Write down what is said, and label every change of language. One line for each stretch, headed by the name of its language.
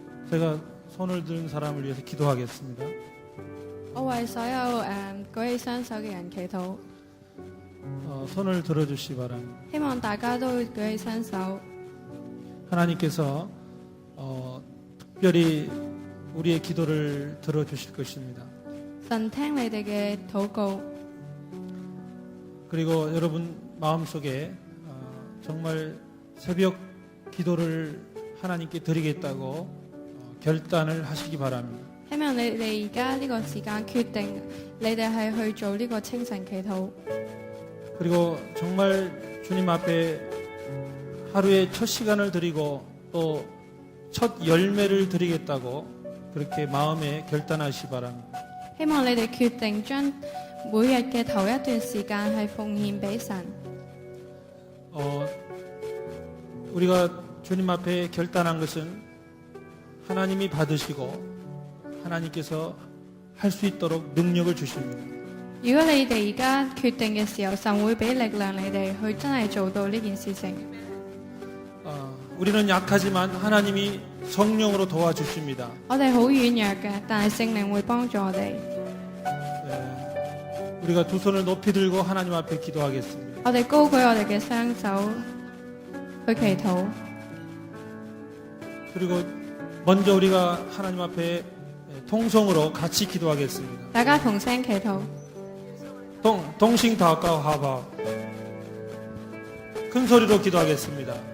Korean: 제가 손을 든 사람을 위해서 기도하겠습니다.
Cantonese: 我為所有舉起雙手嘅人祈禱。
Korean: 손을 들어주시기 바랍니다.
Cantonese: 希望大家都舉起雙手。
Korean: 하나님께서 특별히 우리의 기도를 들어주실 것입니다.
Cantonese: 神聽你哋嘅禱告。
Korean: 그리고 여러분 마음속에 정말 새벽 기도를 하나님께 드리겠다고 결단을 하시기 바랍니다.
Cantonese: 希望你哋而家呢個時間決定，你哋係去做呢個清晨祈禱。
Korean: 그리고 정말 주님 앞에 하루에 첫 시간을 드리고 또 첫 열매를 드리겠다고 그렇게 마음에 결단하시기 바랍니다.
Cantonese: 希望你哋決定將每日嘅頭一段時間係奉獻俾神。
Korean: 우리가 주님 앞에 결단한 것은 하나님이 받으시고 하나님께서 할 수 있도록 능력을 주십니다.
Cantonese: 如果你哋而家決定嘅時候，神會俾力量你哋去真係做到呢件事情。
Korean: 우리는 약하지만 하나님이 성령으로 도와주십니다.
Cantonese: 我哋好軟弱嘅，但係聖靈會幫助我哋。
Korean: 우리가 두 손을 높이 들고 하나님 앞에 기도하겠습니다.
Cantonese: 我哋高舉我哋嘅雙手去祈禱。
Korean: 그리고 먼저 우리가 하나님 앞에 통성으로 같이 기도하겠습니다.
Cantonese: 大家同聲祈禱。
Korean: 동싱다과 하바 큰 소리로 기도하겠습니다.